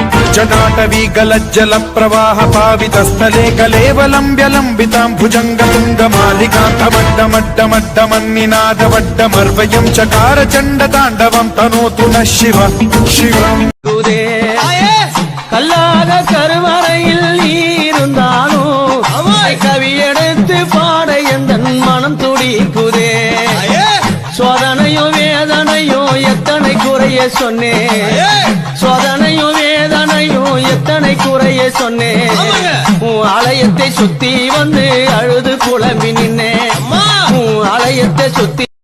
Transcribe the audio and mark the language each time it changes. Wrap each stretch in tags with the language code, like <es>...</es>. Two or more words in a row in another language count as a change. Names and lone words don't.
<sa>जटाटवी गलज्जल प्रवाह पावितस्थले कलेवलम्ब्यलम्बितां भुजङ्गतुङ्गमालिकान्तमड्डमड्डमड्डमन्निनादवड्डमर्वयं चकार चण्डताण्डवं तनोतु नः शिव शिवम्</sa> <ta>கல்லாத கருவறையில் நீருந்தானோ கவியெடுத்து பாட எந்த மனம் துடிக்குதே சோதனையோ வேதனையோ எத்தனை குறைய சொன்னேன் சோதனையோ வேதனையோ எத்தனை குறைய சொன்னேன் உன் ஆலயத்தை சுத்தி வந்து அழுது புலம்பி நின்னேன் உன் ஆலயத்தை சுத்தி</ta>